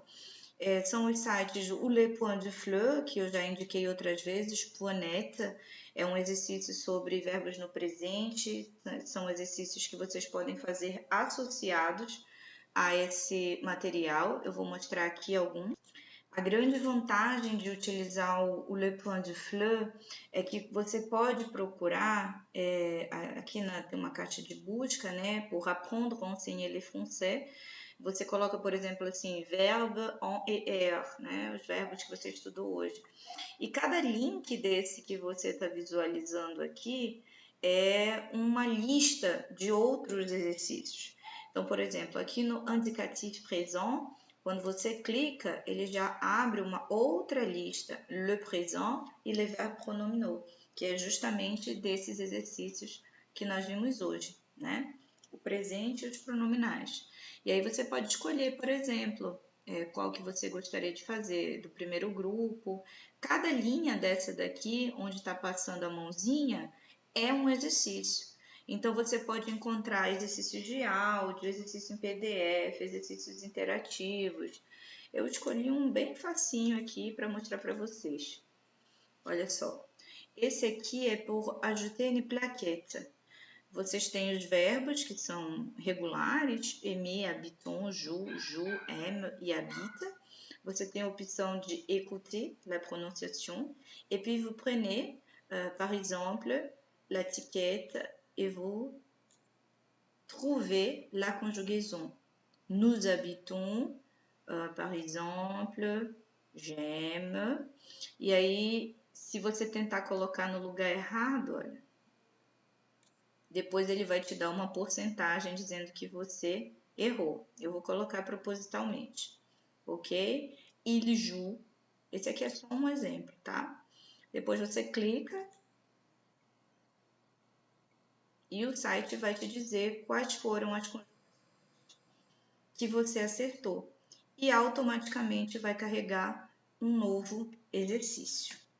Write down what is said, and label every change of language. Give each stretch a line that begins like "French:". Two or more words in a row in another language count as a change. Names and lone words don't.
Portuguese: São os sites o Le Point du Fleu, que eu já indiquei outras vezes, Poinette, é um exercício sobre verbos no presente, são exercícios que vocês podem fazer associados a esse material. Eu vou mostrar aqui alguns. A grande vantagem de utilizar o Le Point du Fleu é que você pode procurar, aqui tem uma caixa de busca, né, por
French: apprendre, enseigner le français.
Portuguese: Você coloca, por exemplo, assim,
French: verbe en ER,
Portuguese: né, os verbos que você estudou hoje. E cada link desse que você está visualizando aqui é uma lista de outros exercícios. Então, por exemplo, aqui no
French: indicatif présent,
Portuguese: quando você clica, ele já abre uma outra lista,
French: le présent e les verbes pronominaux,
Portuguese: que é justamente desses exercícios que nós vimos hoje, né? O presente e os pronominais. E aí você pode escolher, por exemplo, qual que você gostaria de fazer, do primeiro grupo. Cada linha dessa daqui, onde está passando a mãozinha, é um exercício. Então, você pode encontrar exercícios de áudio, exercício em PDF, exercícios interativos. Eu escolhi um bem facinho aqui para mostrar para vocês. Olha só. Esse aqui é por
French: ajouter une plaquette.
Portuguese: Vocês têm os verbos que são regulares,
French: aimer, habitant, joue, aime e habite.
Portuguese: Você tem a opção de
French: écouter la prononciation. Et puis vous prenez, par exemple, l'étiquette et vous trouvez la conjugaison. Nous habitons, par exemple, j'aime.
Portuguese: E aí, se você tentar colocar no lugar errado, olha, depois ele vai te dar uma porcentagem dizendo que você errou. Eu vou colocar propositalmente, ok?
French: Il joue.
Portuguese: Esse aqui é só um exemplo, tá? Depois você clica e o site vai te dizer quais foram as que você acertou. E automaticamente vai carregar um novo exercício.